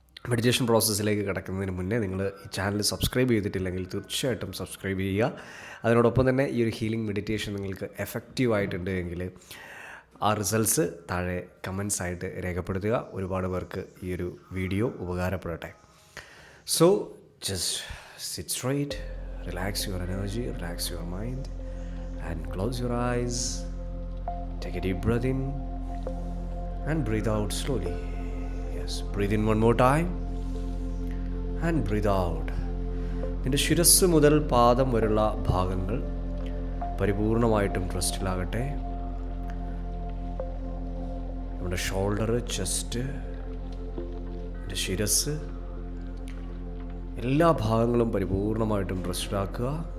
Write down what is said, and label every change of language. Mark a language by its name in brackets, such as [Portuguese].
[Malayalam] Meditation പ്രോസസ്സിലേക്ക് കിടക്കുന്നതിന് മുന്നേ നിങ്ങൾ ഈ ചാനൽ സബ്സ്ക്രൈബ് ചെയ്തിട്ടില്ലെങ്കിൽ തീർച്ചയായിട്ടും സബ്സ്ക്രൈബ് ചെയ്യുക. അതിനോടൊപ്പം തന്നെ ഈ ഒരു ഹീലിംഗ് മെഡിറ്റേഷൻ നിങ്ങൾക്ക് എഫക്റ്റീവ് ആയിട്ടുണ്ട് എങ്കിൽ ആ റിസൾട്ട്സ് താഴെ കമൻസ് ആയിട്ട് രേഖപ്പെടുത്തുക. ഒരുപാട് പേർക്ക് ഈ ഒരു video ഉപകാരപ്പെടട്ടെ. [English] So just sit straight, relax your energy, relax your mind and close your eyes. Take a deep breath in and breathe out slowly. Yes, breathe in one more time and breathe out. [Malayalam] നിന്റെ ശിരസ് മുതൽ പാദം വരെയുള്ള ഭാഗങ്ങൾ പരിപൂർണമായിട്ടും റെസ്റ്റിലാകട്ടെ. നമ്മുടെ shoulder, chest, നിന്റെ ശിരസ്, എല്ലാ ഭാഗങ്ങളും പരിപൂർണമായിട്ടും റെസ്റ്റിലാക്കുക.